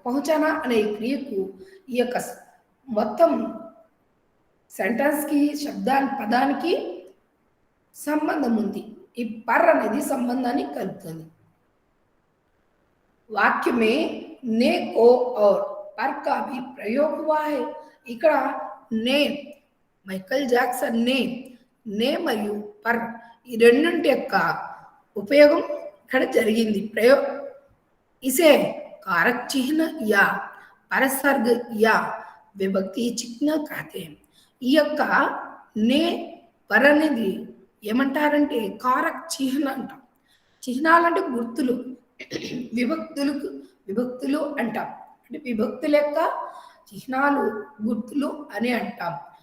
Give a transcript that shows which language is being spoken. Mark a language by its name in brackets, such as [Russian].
[Telugu] పహుంచానా అనే క్రియకు ఈ యొక్క మొత్తం సెంటెన్స్ కి పదానికి సంబంధం ఉంది. ఈ పర్ అనేది సంబంధాన్ని కలుపుతుంది. [Hindi] वाक्य में ने को और पर का भी प्रयोग हुआ है. [Telugu] ఇక్కడ ने మైకల్ జాక్సన్ నే మరియు పర్ ఈ రెండింటి యొక్క ఉపయోగం ఇక్కడ జరిగింది. [Hindi] इसे कारक चिन्ह या परसर्ग या विभक्ति चिन्ह कहते हैं. [Telugu] ఈ యొక్క నే పర్ అనేది ఏమంటారంటే కారక్ చిహ్న అంటాం. చిహ్నాలంటే గుర్తులు, విభక్తులు అంటాం. అంటే విభక్తుల యొక్క చిహ్నాలు గుర్తులు అని అంటాం.